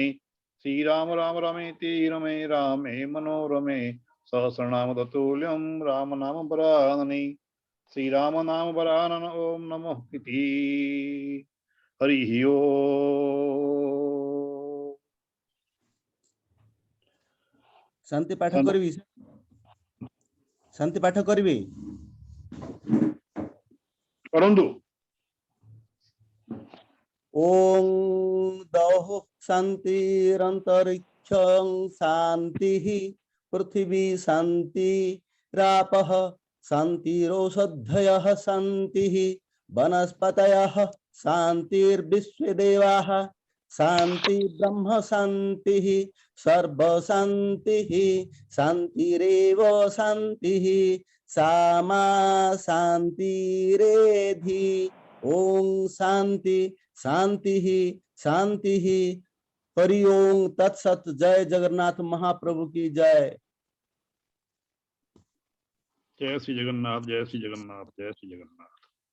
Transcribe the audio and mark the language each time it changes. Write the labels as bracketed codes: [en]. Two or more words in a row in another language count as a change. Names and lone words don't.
[sa] श्री राम राम रामेति रमे रामे मनोरमे। सहस्रनाम तत्तुल्यं राम नाम वरानने। श्री राम नाम वरानन ओम नमो इति। हरि ओम। [or] ଶାନ୍ତି ପାଠ କରିବି ଶାନ୍ତି ପାଠ କରିବି परंतु [sa] ओम दौः शांतिरंतरिक्षं शांतिः पृथिवी शांति रापः शांतिरोषधयः शांतिः वनस्पतयः शांतिर्विश्वे देवाः शांति ब्रह्म शांतिः सर्व शांतिः शांतिरेव शांतिः सामा शांतिरेधि। ओम शांति शांति शांति। हरि ओम तत्सत। [hi] जय जगन्नाथ महाप्रभु की जय। जय श्री जगन्नाथ, जय श्री जगन्नाथ, जय श्री जगन्नाथ।